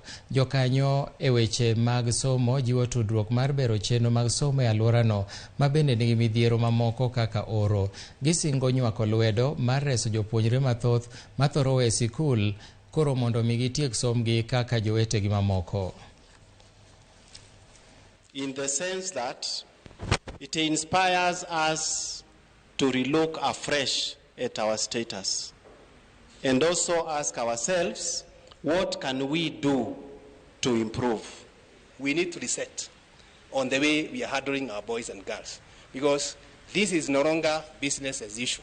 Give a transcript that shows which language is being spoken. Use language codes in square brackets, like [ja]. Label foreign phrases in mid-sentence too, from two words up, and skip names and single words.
[luo] Jokanyo e weche mag somo jiwo tudruok mar bero chenro mag somo e alwora no ma bende nigi midhiero mamoko kaka oro. Gisingo nywako lwedo mar reso jopuonjre mathoth mathoro we sikul koro mondo migi tiek somgi kaka jowetegi mamoko. [en] In the sense that It inspires us to relook afresh at our status and also ask ourselves, what can we do to improve? We need to reset on the way we are handling our boys and girls, because this is no longer business as usual.